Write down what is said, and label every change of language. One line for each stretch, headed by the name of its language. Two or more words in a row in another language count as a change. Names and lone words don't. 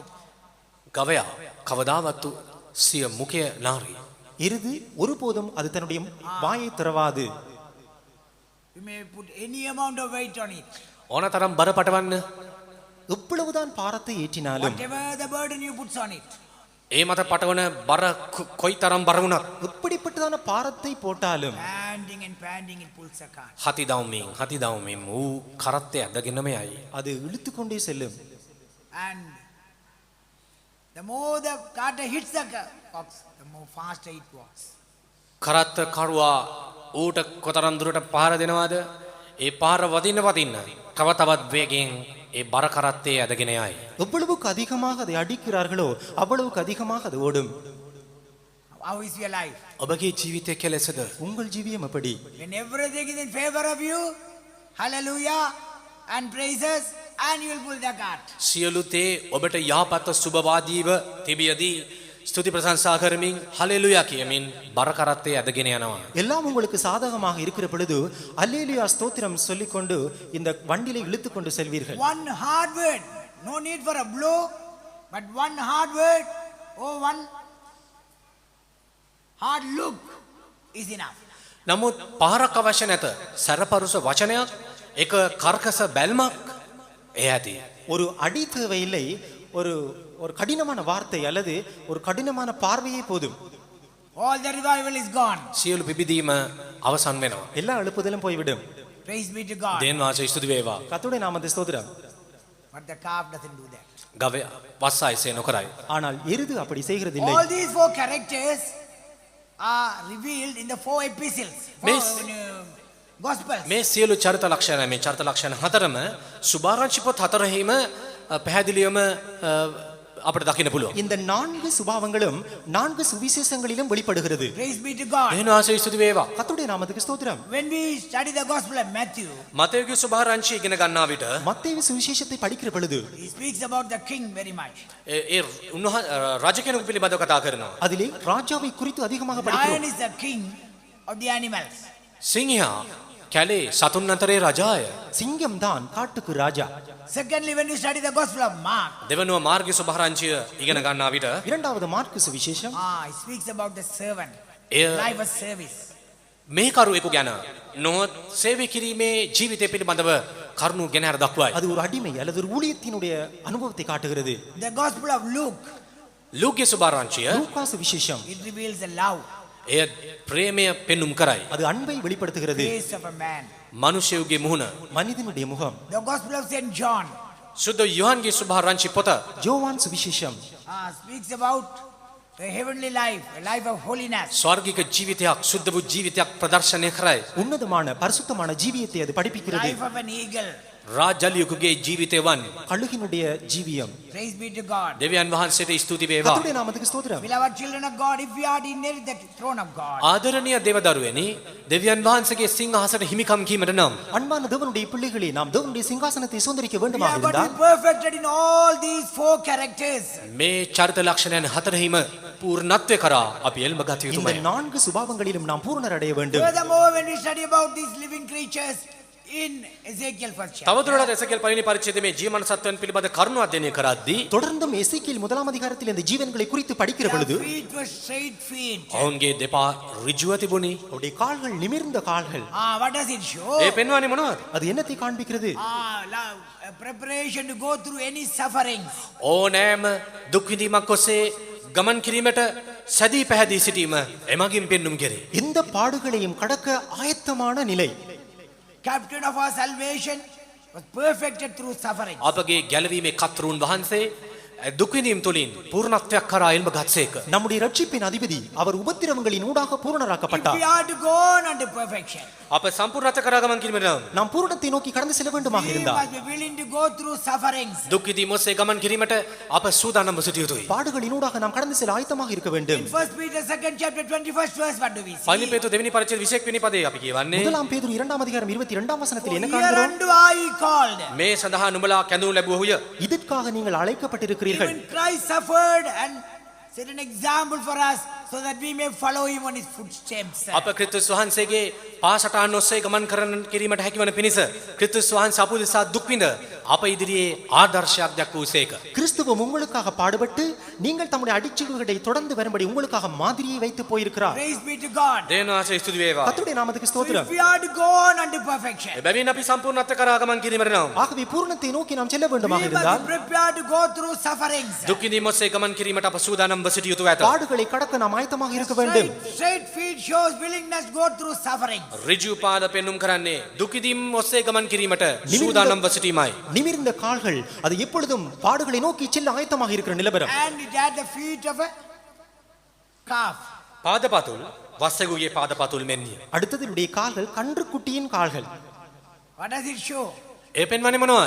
Sinhala: ගවයා කවදාවත් සිය මුඛය නාරි.
Tamil: எருது ஒருபோதும் அது தன்னுடைய வாயை திறவாது.
English: You may put any amount of weight on it.
Sinhala: ඕනතරම් බර පටවන්න
Tamil: எவ்வளவுதான் பாரத்தை ஏற்றினாலும்
English: Whatever the burden you put on it.
Sinhala: ඒ මත පටවන බර කොයි තරම් බර වුණත්
Tamil: எப்படிப்பட்டதான பாரத்தை போட்டாலும்
English: Panting and panting, it pulls a cart.
Sinhala: හති දවමින් ඌ කරත්තය ඇදගෙනම යයි.
Tamil: அது இழுத்து கொண்டே செல்லும்.
English: And the more the cart hits the ox, the more faster it walks.
Sinhala: කරත්ත කරුවා ඌට කොතරම් දුරට පහර දෙනවාද? ඒ පහර වදින්න තව තවත් වේගෙන් ඒ බර කරත්තේ ඇදගෙන යයි.
Tamil: எவ்வளவுக்கு அதிகமாக அதை அடிக்கிறார்களோ அவ்வளவுக்கு அதிகமாக அது ஓடும்.
English: How is your life?
Sinhala: ඔබගේ ජීවිතය කෙලෙසද?
Tamil: உங்கள் ஜீவியம் எப்படி?
English: When everything is in favor of you, hallelujah and praises, and you will pull the cart.
Sinhala: සියලු තේ ඔබට යහපත් සුබවාදීව තිබියදී ස්තුති ප්‍රශංසා කරමින් හලෙලුයා කියමින් බර කරත්තේ ඇදගෙන යනවා.
Tamil: எல்லாம் உங்களுக்கு சாதகமாக இருக்கிற பொழுது அல்லேலூயா ஸ்தோத்திரம் சொல்லிக்கொண்டு இந்த வண்டிலை இழுத்து கொண்டு செல்வீர்கள்.
English: One hard word, no need for a blow, but one hard word or one hard look is enough.
Sinhala: නමුත් පහරක් අවශ්‍ය නැත. සැරපරුස වචනයක්, එක කර්කස බැල්මක් එය ඇති.
Tamil: ஒரு அடி தேவையில்லை, ஒரு ஒரு கடினமான வார்த்தை அல்லது ஒரு கடினமான பார்வையே போதும்.
English: All the revival is gone.
Sinhala: සියලු පිබිදීම අවසන් වෙනවා.
Tamil: எல்லா எழுப்புதலும் போய்விடும்.
English: Praise be to God.
Sinhala: දේන් වාසය ස්තුති වේවා.
Tamil: கர்த்தருடைய நாமத்தை ஸ்தோத்திரம்.
English: But the calf doesn't do that.
Sinhala: ගවය වස්සා එසේ නොකරයි.
Tamil: ஆனால் எருது அப்படி செய்கிறதில்லை.
English: All these four characters are revealed in the four epistles, Miss- gospels.
Sinhala: මේ සියලු චරිත ලක්ෂණ මේ චරිත ලක්ෂණ හතරම සුභාරංචි පොත් හතරෙහිම පැහැදිලිවම අපිට දකින්න පුළුවන්.
Tamil: இந்த 4 சுபாவங்களும் 4 சுவிசேஷங்களிலும் வெளிப்படுகிறது.
English: Praise be to God.
Sinhala: දේන් වාසය ස්තුති වේවා.
Tamil: கர்த்தருடைய நாமத்துக்கு ஸ்தோத்திரம்.
English: When we study the gospel of Matthew,
Sinhala: මතයගේ සුභාරංචි ඉගෙන ගන්නා විට
Tamil: மத்தேயு சுவிசேஷத்தை படிக்கிற பொழுது
English: he speaks about the king very much.
Sinhala: ඒ රජ කෙනෙකු පිළිබඳව කතා කරනවා.
Tamil: அதிலே ராஜாவை குறித்து அதிகமாக
English: Lion
Tamil: படிக்கிறோம்.
English: is the king of the animals.
Sinhala: සිංහයා කැලේ සතුන් අතරේ රජාය.
Tamil: சிங்கம் தான் காட்டுக்கு ராஜா.
English: Secondly, when we study the gospel of Mark,
Sinhala: දෙවනුව මාර්ග සුභාරංචිය ඉගෙන ගන්නා විට
Tamil: இரண்டாவது மார்க்கு சுவிசேஷம்
English: he speaks about the servant,
Sinhala: එය
English: life of service.
Sinhala: මේ කරුවෙකු ගැන නොහොත් සේවය කිරීමේ ජීවිතය පිළිබඳව කරුණු ගෙන හර දක්වයි.
Tamil: அது ஒரு அடிமை அல்லது ஒரு ஊழியத்தினுடைய அனுபவத்தை காட்டுகிறது.
English: The gospel of Luke,
Sinhala: ලූකේ සුභාරංචිය
Tamil: லூக்கா சுவிசேஷம்
English: it reveals the love,
Sinhala: එය ප්‍රේමය පෙන්눔 කරයි.
Tamil: அது அன்பை வெளிப்படுத்துகிறது.
English: face of a man.
Sinhala: මනුෂ්‍යයගේ මුහුණ.
Tamil: மனிதனுடைய முகம்.
English: The gospel of St. John
Sinhala: සුද්ධ යොහන්ගේ සුභාරංචි පොත
Tamil: யோவான் சுவிசேஷம்
English: speaks about the heavenly life, a life of holiness.
Sinhala: ස්වර්ගික ජීවිතයක් සුද්ධ වූ ජීවිතයක් ප්‍රදර්ශනය කරයි.
Tamil: உன்னதமான பரிசுத்தமான ஜீவியத்தை அது படிப்பிக்கிறது.
English: Life of an eagle.
Sinhala: රාජ්‍යලියකුගේ ජීවිතය වන්.
Tamil: கழுகினுடைய ஜீவியம்.
English: Praise be to God.
Sinhala: දෙවියන් වහන්සේට ස්තුති වේවා.
Tamil: கர்த்தருடைய நாமத்துக்கு ஸ்தோத்திரம்.
English: Beloved children of God, if we are to inherit the throne of God,
Sinhala: ආදරණීය දේවදරුවනි දෙවියන් වහන්සේගේ සිංහාසනයට හිමිකම් කීමට නම්
Tamil: அன்பான தேவனுடைய பிள்ளைகளே, நாம் தேவனுடைய சிங்காசனத்தை சுதந்திரிக்க
English: we
Tamil: வேண்டுமாக
English: are going to
Tamil: இருந்தால்
English: be perfected in all these four characters.
Sinhala: මේ චරිත ලක්ෂණයන් හතරෙහිම පූර්ණත්වය කරා අපි එල්ම ගත
Tamil: இந்த
Sinhala: යුතුමයි.
Tamil: 4 சுபாவங்களிலும் நாம் பூரணர் அடைய வேண்டும்.
English: Furthermore, when we study about these living creatures in Ezekiel first chapter,
Sinhala: තවදුරටත් එසේකෙල් පළවෙනි පරිච්ඡේදයේ මේ ජීවමාන සත්වයන් පිළිබඳ කරුණු අධ්‍යයනය කරද්දී
Tamil: தொடர்ந்தும் எசேக்கியேல் 1 அதிகாரத்தில் இந்த ஜீவன்களை குறித்து படிக்கிற பொழுது
English: their feet were straight feet.
Sinhala: ඔවුන්ගේ දෙපා ඍජුව තිබුණි.
Tamil: அவருடைய கால்கள் நிமிர்ந்த கால்கள்.
English: What does it show?
Sinhala: ඒ පෙන්වන්නේ මොනවද?
Tamil: அது என்னத்தை காண்பிக்கிறது?
English: A preparation to go through any sufferings.
Sinhala: ඕනෑම දුක් විඳීමක් ඔස්සේ ගමන් කිරීමට සැදී පැහැදී සිටීම එමගින් පෙන්눔 කෙරේ.
Tamil: எந்த பாடுகளையும் கடக்க ஆயத்தமான நிலை.
English: Captain of our salvation was perfected through suffering.
Sinhala: අපගේ ගැලවීමේ කර්තෘන් වහන්සේ දුක් විඳීම් තුලින් පූර්ණත්වයක් කරා එල්ම ගත්සේක.
Tamil: நம்முடைய ரட்சிப்பின் அதிபதி அவர் உபத்திரவங்களின் ஊடாக
English: If
Tamil: பூரணராக்கப்பட்டார்.
English: we are to go on unto perfection,
Sinhala: අප සම්පූර්ණත්ව කරා ගමන් කිරීමට නම්
Tamil: நாம் பூரணத்தை நோக்கி கடந்து செல்ல வேண்டுமாக
English: we
Tamil: இருந்தால்
English: must be willing to go through sufferings.
Sinhala: දුක් විඳීම් ඔස්සේ ගමන් කිරීමට අප සූදානම්ව සිටිය යුතුයි.
Tamil: பாடுகளின் ஊடாக நாம் கடந்து செல்ல ஆயத்தமாக இருக்க வேண்டும்.
English: In 1 Peter 2nd chapter 21st verse, what do we
Sinhala: පළවෙනි
English: see?
Sinhala: පේතුරු දෙවෙනි පරිච්ඡේද 21 වෙනි පදේ අපි කියවන්නේ
Tamil: முதலாம் பேதுரு 2 அதிகாரம் 22 வசனத்தில் என்ன
English: For
Tamil: காண்கிறோம்?
English: hereunto are ye called.
Sinhala: මේ සඳහා නුඹලා කැඳවනු ලැබුවහුය.
Tamil: இதற்காக நீங்கள் அழைக்கப்பட்டிருக்கிறீர்கள்.
English: Even Christ suffered and set an example for us so that we may follow him on his footsteps.
Sinhala: අප ක්‍රිස්තුස් වහන්සේගේ පාසටහන් ඔස්සේ ගමන් කරන කිරීමට හැකිවන පිණිස ක්‍රිස්තුස් වහන්සේ අප උදෙසා දුක් විඳ අප ඉදිරියේ ආදර්ශයක් දක්වූසේක.
Tamil: கிறிஸ்துவம் உங்களுக்காக பாடுபட்டு நீங்கள் தம்முடைய அடிச்சுவடுகளை தொடர்ந்து வரும்படி உங்களுக்காக மாதிரியை வைத்து போயிருக்கிறார்.
English: Praise be to God.
Sinhala: දේවයන් වහන්සේ ස්තුති වේවා.
Tamil: கர்த்தருடைய நாமத்துக்கு
English: So
Tamil: ஸ்தோத்திரம்.
English: if we are to go on unto perfection,
Sinhala: එබැවින් අපි සම්පූර්ණත්ව කරා ගමන් කිරීමට නම්
Tamil: ஆகவே பூரணத்தை நோக்கி நாம் செல்ல
English: we
Tamil: வேண்டுமாக
English: must
Tamil: இருந்தால்
English: be prepared to go through sufferings.
Sinhala: දුක් විඳීම් ඔස්සේ ගමන් කිරීමට අප සූදානම්ව සූදානම්ව සිටිය යුතුව ඇත.
Tamil: பாடுகளை கடக்க நாம் ஆயத்தமாக இருக்க வேண்டும்.
English: Straight feet shows willingness to go through suffering.
Sinhala: ඍජු පාද පෙන්눔 කරන්නේ දුකිදිම් ඔස්සේ ගමන් කිරීමට සූදානම්ව සිටීමයි.
Tamil: நிமிர்ந்த கால்கள் அது எப்பொழுதும் பாடுகளை நோக்கி செல்ல ஆயத்தமாக இருக்கிற நிலவரம்.
English: And it had the feet of a calf.
Sinhala: පාදපතුල් වස්සෙකුගේ පාදපතුල් මෙන්නිය.
Tamil: அடுத்தது இவருடைய கால்கள் கன்றுக்குட்டியின் கால்கள்.
English: What does it show?
Sinhala: ඒ පෙන්වන්නේ මොනවද?